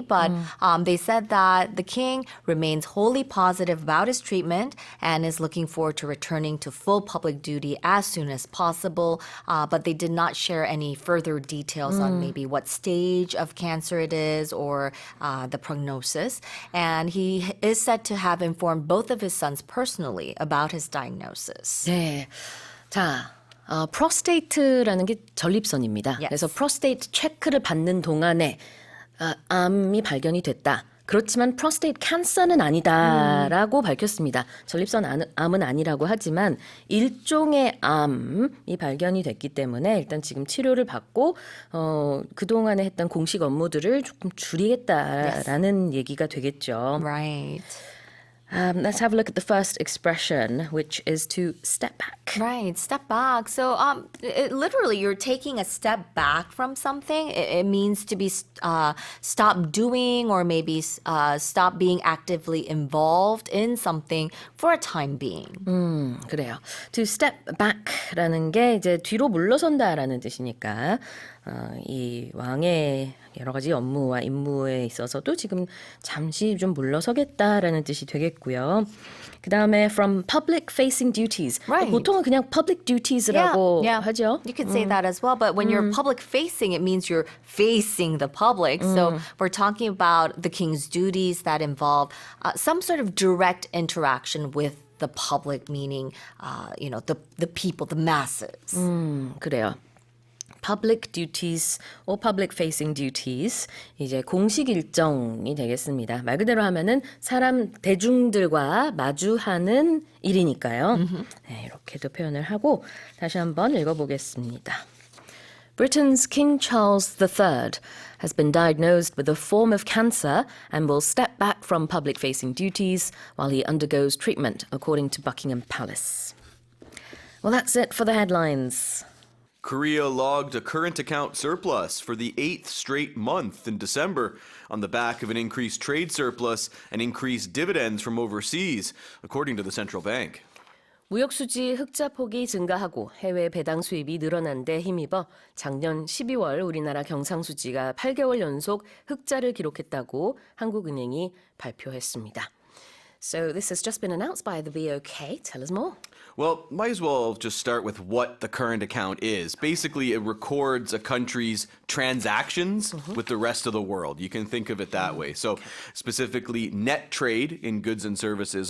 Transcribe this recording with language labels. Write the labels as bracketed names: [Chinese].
[English] But they said that the king remains wholly positive about his treatment and is looking forward to returning to full public duty as soon as possible. But they did not share any further details on maybe what stage of cancer it is or the prognosis. And he is said to have informed both of his sons personally about his diagnosis. [Korean] 네, 자, 프로스테이트라는 게 전립선입니다. [English] Yes. [Korean] 그래서 프로스테이트 체크를 받는 동안에 암이 발견이 됐다. 그렇지만 프로스테이트 캔서는 아니다라고 밝혔습니다. 전립선 암은 아니라고 하지만 일종의 암이 발견이 됐기 때문에 일단 지금 치료를 받고 그동안에 했던 공식 업무들을 조금 줄이겠다라는 얘기가 되겠죠. [English] Right. Let's have a look at the first expression, which is to step back. Right, step back. So literally, you're taking a step back from something. It means to be stop doing or maybe stop being actively involved in something for a time being. [Korean] 그래요. [English] To step back [Korean] 라는 게 이제 뒤로 물러선다라는 뜻이니까 이 왕의 여러 가지 업무와 임무에 있어서도 지금 잠시 좀 물러서겠다라는 뜻이 되겠고요. 그 다음에 [English] from public facing duties. Right. [Korean] 보통은 그냥 [English] public duties [Korean] 라고 하죠. [English] You could say that as well, but when you're public facing, it means you're facing the public. So we're talking about the king's duties that involve some sort of direct interaction with the public, meaning, you know, the people, the masses. [Korean] 그래요. [English] public duties or public facing duties [Korean] 이제 공식 일정이 되겠습니다. 말 그대로 하면은 사람 대중들과 마주하는 일이니까요. 네, 이렇게도 표현을 하고 다시 한번 읽어보겠습니다. [English] Britain's King Charles III has been diagnosed with a form of cancer and will step back from public facing duties while he undergoes treatment, according to Buckingham Palace. Well, that's it for the headlines. Korea logged a current account surplus for the 8th straight month in December on the back of an increased trade surplus and increased dividends from overseas, according to the central bank. [Korean] 무역수지 흑자 폭이 증가하고 해외 배당 수입이 늘어난 데 힘입어 작년 12월 우리나라 경상수지가 8개월 연속 흑자를 기록했다고 한국은행이 발표했습니다. [English] So this has just been announced by the BOK. Tell us more. Well, might as well just start with what the current account is. Basically, it records a country's transactions with the rest of the world. You can think of it that way. So specifically, net trade in goods and services.